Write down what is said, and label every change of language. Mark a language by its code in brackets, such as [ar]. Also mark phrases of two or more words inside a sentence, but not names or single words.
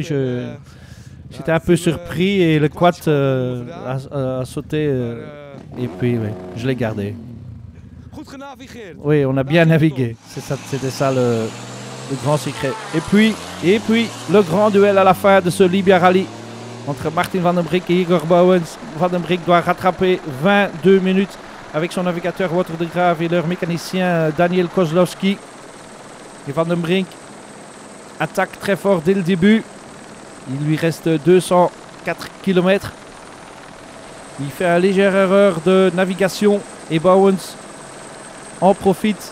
[fr] J'étais un peu surpris et le quad a sauté et puis oui, je l'ai gardé. Oui, on a bien navigué. C'était ça le grand secret. Et puis, le grand duel à la fin de ce Libia Rally entre Martin van den Brink et Igor Bouwens. Van den Brink doit rattraper 22 minutes avec son navigateur Wouter de Graaf et leur mécanicien Daniel Kozlowski. Et Van den Brink attaque très fort dès le début. Il lui reste 204 km. Il fait une légère erreur de navigation et Bouwens en profite.